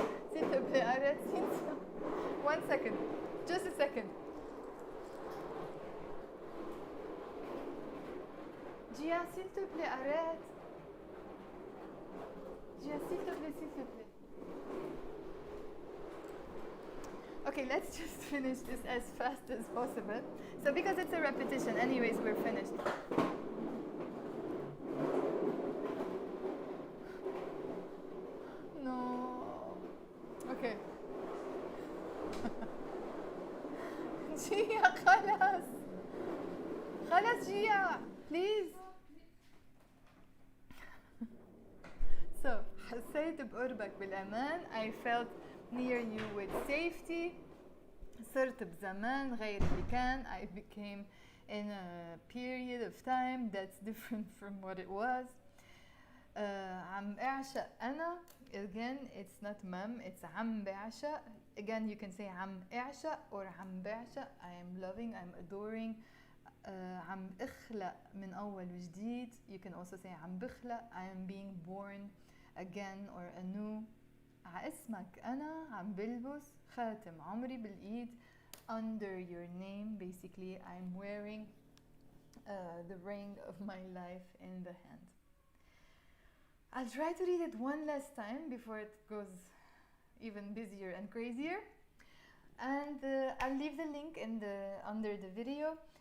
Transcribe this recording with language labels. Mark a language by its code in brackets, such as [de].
[fr] S'il te plaît, arrête, Cynthia. [en] 1 second, just a second. [fr] Gia, s'il te plaît, arrête. Gia, s'il te plaît, s'il te plaît. [en] Okay, let's just finish this as fast as possible. So because it's a repetition, anyways, we're finished. No. Okay. [ar] Gia, خلاص. خلاص Gia, [en] please. So, [ar] حسيت بقربك بالأمان. [en] I felt near you with safety. [ar] صرت بزمان غير اللي كان. [en] I became in a period of time that's different from what it was. [ar] عم أعشق أنا. [en] Again, it's not mem, it's [ar] عم بعشق. [en] Again, you can say [ar] عم أعشق [en] or عم بعشق. I am loving, I'm adoring. [ar] عم اخلق من أول وجديد. [en] You can also say [ar] عم بخلق, [en] I am being born again or anew. [ar] اسمك أنا عم بلبس خاتم عمري بالإيد. [en] Under your name, basically I'm wearing the ring of my life in the hand. I'll try to read it one last time before it goes even busier and crazier. And I'll leave the link in under the video.